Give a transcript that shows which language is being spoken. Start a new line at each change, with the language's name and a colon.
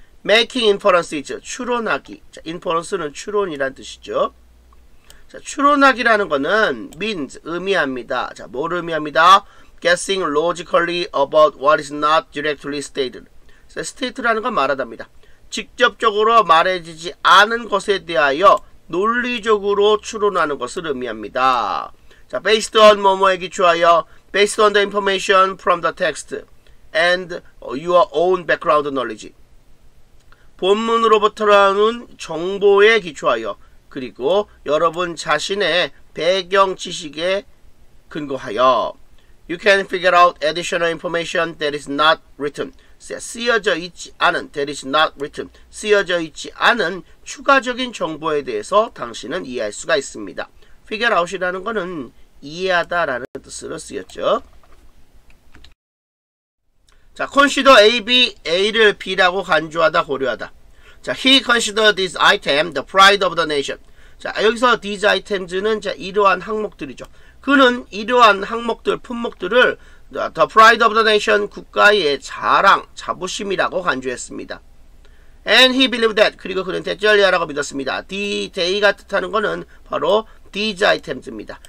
English: making inferences, 추론하기.
Korean: 자, inference는 추론이란 뜻이죠. 자, 추론하기라는 것은 means, 의미합니다. 자, 뭐를 의미합니다?
English: guessing logically about what is not directly stated.
Korean: 자, state라는 건 말하답니다. 직접적으로 말해지지 않은 것에 대하여 논리적으로 추론하는 것을 의미합니다.
English: 자, based on
Korean: 뭐뭐에 기초하여,
English: based on the information from the text and your own background knowledge.
Korean: 본문으로부터 나오는 정보에 기초하여, 그리고 여러분 자신의 배경 지식에 근거하여
English: you can figure out additional information that is not written.
Korean: 쓰여져 있지 않은,
English: that is not written.
Korean: 쓰여져 있지 않은 추가적인 정보에 대해서 당신은 이해할 수가 있습니다. figure out이라는 것은 이해하다라는 뜻으로 쓰였죠. 자, consider A, B, A를 B라고 간주하다, 고려하다.
English: 자, he considered this item the pride of the nation.
Korean: 자, 여기서 these items는 자, 이러한 항목들이죠. 그는 이러한 항목들, 품목들을
English: the pride of the nation,
Korean: 국가의 자랑, 자부심이라고 간주했습니다.
English: And he believed that,
Korean: 그리고 그는 대절리아라고 믿었습니다. they가 뜻하는 것은 바로 these items입니다.